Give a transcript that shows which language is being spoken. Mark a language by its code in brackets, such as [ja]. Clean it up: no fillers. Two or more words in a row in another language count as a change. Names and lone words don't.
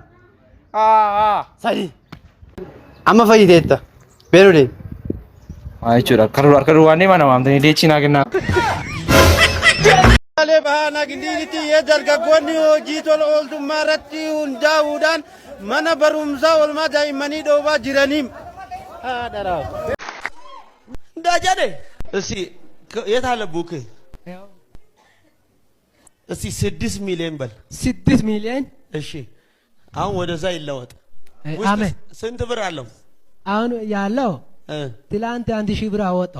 [om] Sadi. Amma fayyiteetta. Beenu deemi. Maa jechuudha harka duwwaan deemaa nama amtanii deechii naa kennaa. Malee bahaa gindinitti dargaggoonni hojii tola ooltummaa irratti hundaa'uudhaan mana barumsaa oolmaa daa'immanii dhoobaa jiraniim. [am] እንዳጀደ እስቲ የት አለ ቡክ እስቲ 6 ሚሊዮን በል 6 ሚሊዮን እሺ አሁን ወደዛ ይለወጥ አሜን ስንት ብር አለው አሁን ያለው ትላንት 1000 ብር አወጣው